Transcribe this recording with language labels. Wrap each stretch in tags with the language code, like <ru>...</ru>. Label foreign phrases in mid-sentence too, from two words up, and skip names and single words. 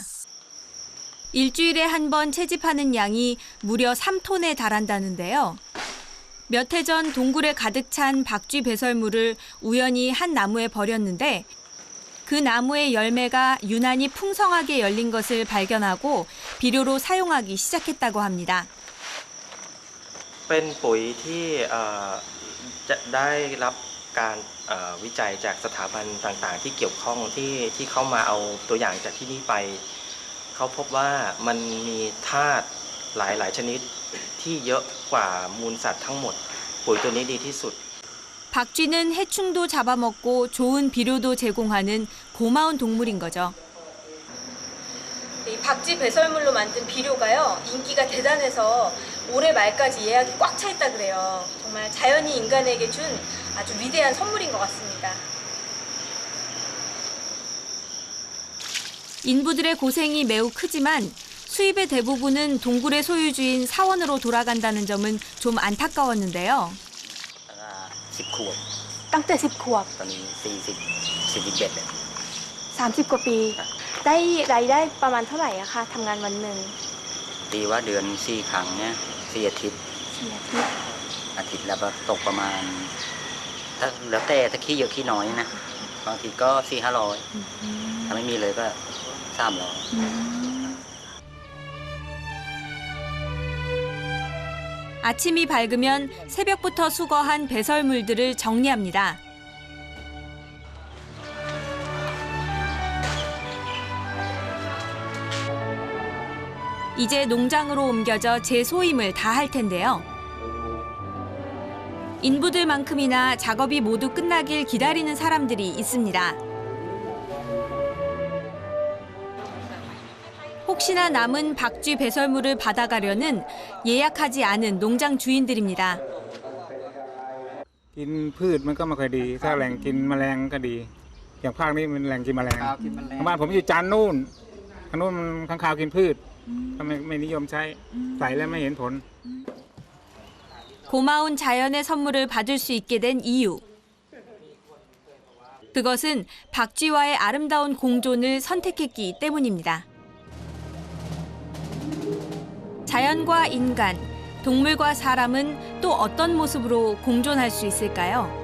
<ko>일주일에 한 번 채집하는 양이 무려 3톤에 달한다는데요. 몇 해 전 동굴에 가득 찬 박쥐 배설물을 우연히 한 나무에 버렸는데 그 나무의 열매가 유난히 풍성하게 열린 것을 발견하고 비료로 사용하기 시작했다고 합니다.</ko> <th>เป็นปุ๋ยที่จะได้รับการวิจัยจากสถาบันต่างๆที่เกี่ยวข้องที่เข้ามาเอาตัวอย่างจากที่นี่ไปเขาพบว่ามันมีธาตุหลายชนิดที่เยอะกว่ามูลสัตว์ทั้งหมดปุ๋ยตัวนี้ดีที่สุด</th> <ko>박쥐는 해충도 잡아먹고 좋은 비료도 제공하는 고마운 동물인 거죠. 이 박쥐 배설물로 만든 비료가요, 인기가 대단해서 올해 말까지 예약이 꽉 차 있다 그래요. 정말 자연이 인간에게 준 아주 위대한 선물인 것 같습니다. 인부들의 고생이 매우 크지만 수입의 대부분은 동굴의 소유주인 사원으로 돌아간다는 점은 좀 안타까웠는데요.</ko> <th>10 ขวบ ตั้งแต่ 10 ขวบ ตอนนี้41 30 กว่าปี ได้รายได้ประมาณเท่าไหร่อะคะทำงานวันหนึ่ง ตีว่าเดือน4 ครั้งเนี่ย4 อาทิตย์ 4 อาทิตย์ อาทิตย์ละตกประมาณแล้วแต่ถ้าขี้เยอะขี้น้อยนะป บางทีก็400-500ถ้าไม่มีเลยก็300</th> <ko>아침이 밝으면 새벽부터 수거한 배설물들을 정리합니다. 이제 농장으로 옮겨져 재소임을 다 할 텐데요. 인부들만큼이나 작업이 모두 끝나길 기다리는 사람들이 있습니다. 혹시나 남은 박쥐 배설물을 받아가려는 예약하지 않은 농장 주인들입니다.</ko> <th>กินพืชมันก็ไม่ค่อยดีถ้าแหล่งกินแมลงก็ดีอย่างภาคนี้มันแหล่งกินแมลงบ้านผมอยู่จันทร์นู่นทางนู้นมันค้างคาวกินพืชก็ไม่นิยมใช้ใส่แล้วไม่เห็นผล</th> <ko>고마운 자연의 선물을 받을 수 있게 된 이유. 그것은 박쥐와의 아름다운 공존을 선택했기 때문입니다. 자연과 인간, 동물과 사람은 또 어떤 모습으로 공존할 수 있을까요?</ko>